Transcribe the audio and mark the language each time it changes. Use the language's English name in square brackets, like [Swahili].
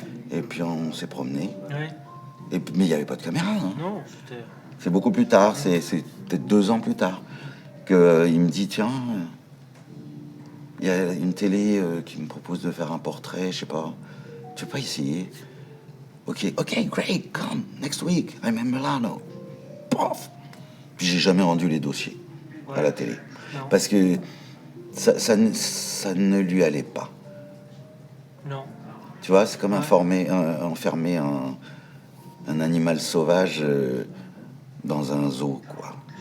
[French] Et puis on s'est promené. Ouais. Mais il n'y avait pas de caméra. Hein. Non, c'était. C'est beaucoup plus tard, c'est peut-être 2 ans plus tard, qu'il me dit, tiens, il y a une télé qui me propose de faire un portrait, je sais pas, tu veux pas essayer? [English] Ok, great, come, next week, I'm in Milano. Pof. [French] Puis j'ai jamais rendu les dossiers à la télé. Non. Parce que ça ne lui allait pas. Non. Tu vois, c'est comme enfermer un animal sauvage dans un zoo, quoi.